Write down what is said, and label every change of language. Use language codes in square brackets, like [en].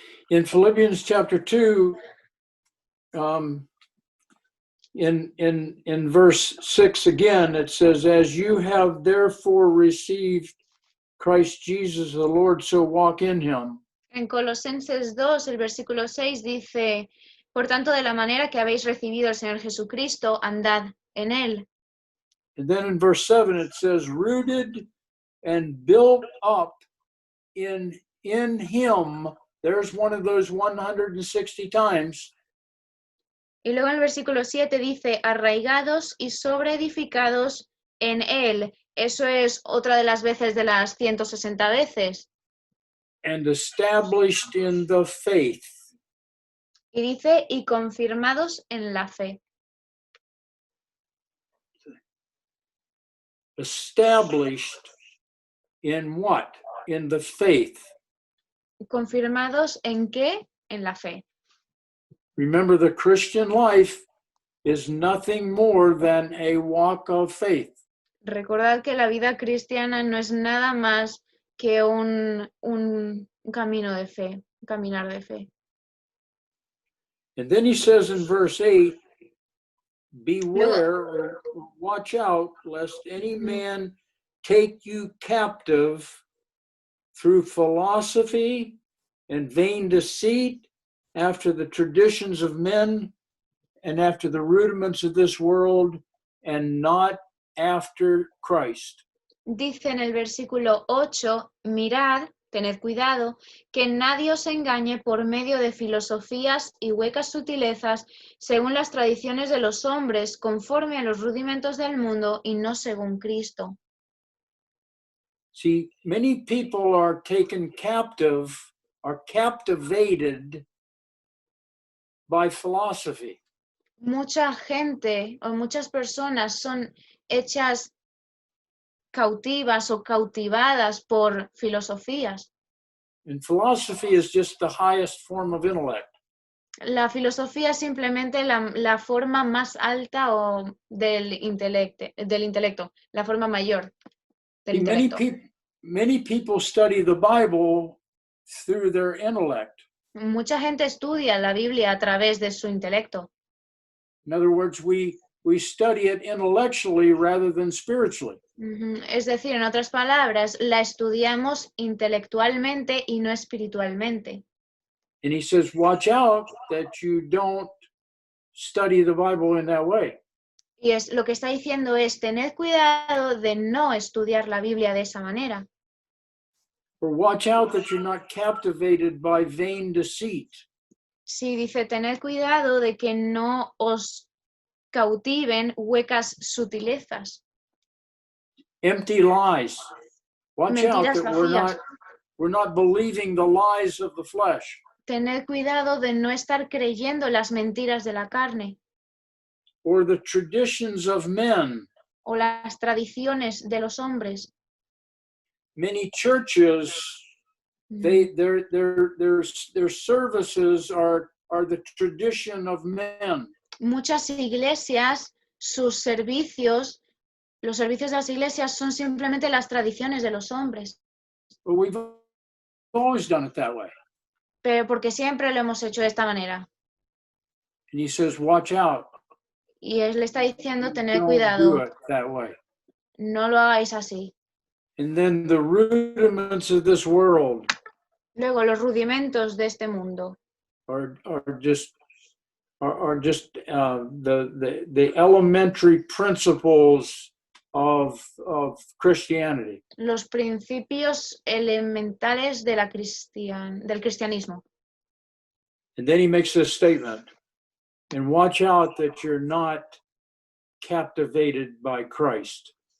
[en] In Philippians chapter 2, in verse 6 again, it says, as you have therefore received Christ Jesus the Lord, so walk in him. [es] En Colosenses 2, el versículo 6 dice, por tanto, de la manera que habéis recibido al Señor Jesucristo, andad en Él. [en] And then in verse 7, it says, rooted and built up in him. There's one of those 160 times. [es] Y luego en el versículo 7 dice, arraigados y sobreedificados en Él. Eso es otra de las veces de las 160 veces. [en] And established in the faith. [es] Y dice, y confirmados en la fe. [en] Established in what? In the faith. [es] ¿Confirmados en qué? En la fe. [en] Remember, the Christian life is nothing more than a walk of faith. [es] Recordad que la vida cristiana no es nada más que un camino de fe, un caminar de fe. [en] And then he says in verse 8, beware, or watch out, lest any man take you captive through philosophy and vain deceit, after the traditions of men and after the rudiments of this world, and not after Christ. [es] Dice en el versículo 8, mirad, tened cuidado, que nadie os engañe por medio de filosofías y huecas sutilezas, según las tradiciones de los hombres, conforme a los rudimentos del mundo y no según Cristo. [en] See, many people are taken captive, are captivated by philosophy. [es] Mucha gente o muchas personas son hechas cautivas o cautivadas por filosofías. [en] And philosophy is just the highest form of intellect. [es] La filosofía es simplemente la forma más alta del intelecto, la forma mayor del [en] See, [es] intelecto. [en] many people study the Bible through their intellect. [es] Mucha gente estudia la Biblia a través de su intelecto. [en] In other words, we study it intellectually rather than spiritually. [es] Es decir, en otras palabras, la estudiamos intelectualmente y no espiritualmente. [en] And he says, watch out that you don't study the Bible in that way. [es] Y lo que está diciendo es, tened cuidado de no estudiar la Biblia de esa manera. [en] Or watch out that you're not captivated by vain deceit. [es] Sí, dice, tened cuidado de que no os cautiven huecas sutilezas. [en] Empty lies. Watch out [es] Mentiras [en] that we're [es] vacías. [en] we're not believing the lies of the flesh [es] Tened cuidado de no estar creyendo las mentiras de la carne [en] or the traditions of men. [es] o las tradiciones de los hombres. [en] Many churches, their services are the tradition of men. [es] Muchas iglesias, sus servicios, los servicios de las iglesias son simplemente las tradiciones de los hombres, [en] But we've always done it that way. [es] pero porque siempre lo hemos hecho de esta manera. [en] And he says, watch out. [es] Y él le está diciendo, tened [en] Don't [es] cuidado, [en] do it that way. [es] no lo hagáis así. [en] And then the rudiments of this world [es] Luego, los rudimentos de este mundo [en] are just the elementary principles of Christianity. [es] los principios elementales de del cristianismo. [en] And then he makes this statement, and watch out that you're not captivated by Christ.